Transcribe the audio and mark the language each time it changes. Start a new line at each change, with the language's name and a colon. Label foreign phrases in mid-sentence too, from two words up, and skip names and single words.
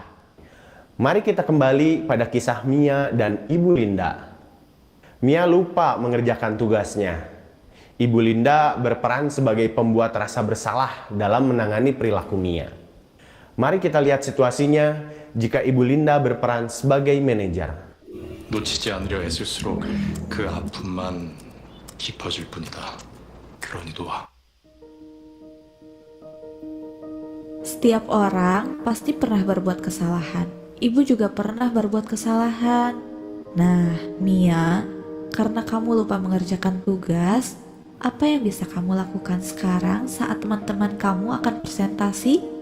Indonesian: Mari kita kembali pada kisah Mia dan Ibu Linda. Mia lupa mengerjakan tugasnya. Ibu Linda berperan sebagai pembuat rasa bersalah dalam menangani perilaku Mia. Mari kita lihat situasinya jika Ibu Linda berperan sebagai manajer.
Korean: 놓치지 않으려 애쓸수록 그 아픔만 깊어질 뿐이다. 그러니 놓아.
Indonesian: Setiap orang pasti pernah berbuat kesalahan. Ibu juga pernah berbuat kesalahan. Nah, Mia, karena kamu lupa mengerjakan tugas, apa yang bisa kamu lakukan sekarang saat teman-teman kamu akan presentasi?